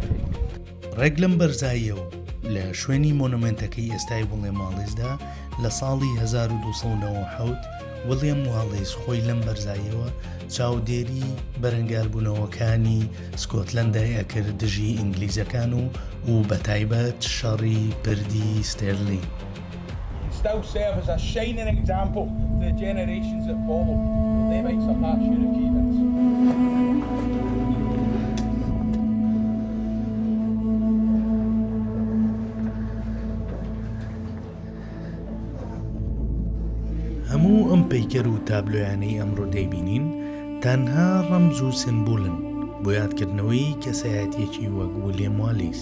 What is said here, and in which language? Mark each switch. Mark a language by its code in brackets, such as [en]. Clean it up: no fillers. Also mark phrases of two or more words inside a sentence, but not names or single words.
[ckb] ڕێک لەم بەرزاییەوە لە شوێنی مۆنومنتەکەی ئێستای ویلیام والیسدا لە ساڵی 1297 ویلیام والیس خۆی لەم بەرزاییەوە چاودێری بەرەنگاربوونەوەکانی سکۆتلەندای ئەکرد دژی ئینگلیزەکان و بە تایبەت شەڕی پردی ستێرلین. [en] Still serve as a shining example to the generations that follow. They make some past your achievements. [ckb] هەموو ئەم پەیکەر و تابلۆیانەی ئەمڕۆ دەیبینین تەنها ڕەمز و سمبولن بۆ یادکردنەوەی کەسایەتیەکی وەک ویلیام والیس.